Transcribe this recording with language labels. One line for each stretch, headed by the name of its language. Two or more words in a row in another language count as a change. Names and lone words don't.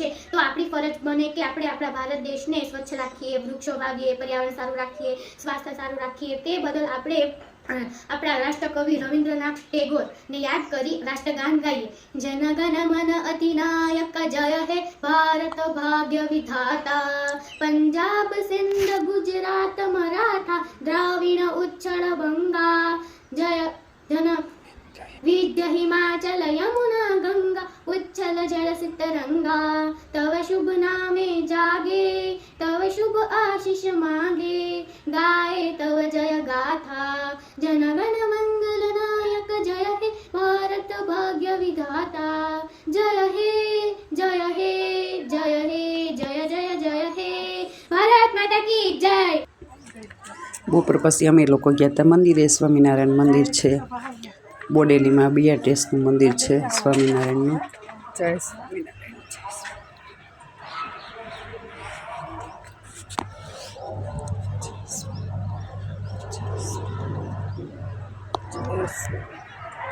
Gujarati: તો આપણી ફરજ બને કે આપણે આપણા ભારત દેશને સ્વચ્છ રાખીએ, વૃક્ષો વાવીએ, પર્યાવરણ સારું રાખીએ, સ્વાસ્થ્ય સારું રાખીએ। તે બદલ આપણે આપણા રાષ્ટ્રકવિ રવિન્દ્રનાથ ટેગોરને યાદ કરી રાષ્ટ્રગાન ગાઈએ।
Bangla: জন গণ মন অধিনায়ক জয় হে ভারত ভাগ্য বিধাতা, পঞ্জাব সিন্ধ গুজরাট মরাঠা দ্রাবিড় উচ্চল বঙ্গ, জয় জন বিদ্য হিমাচল যমুনা গঙ্গা উচ্ছল জল সিতরঙ্গা। তব শুভ নামে জাগে, তব শুভ আশিস মাগে, গাহে তব জয় গাথা। জন গণ মঙ্গল নায়ক জয় হে ভারত ভাগ্য বিধাতা, জয় হে জয় হে জয় হে জয় জয় জয় হে
Hindi: भारत माता की जय।
Gujarati: બપોર પછી અમે લોકો ગયા હતા મંદિરે। સ્વામિનારાયણ મંદિર છે બોડેલીમાં, BRTSનું મંદિર છે સ્વામિનારાયણનું। જય સ્વામિનારાયણ, જય સ્વામિનારાયણ।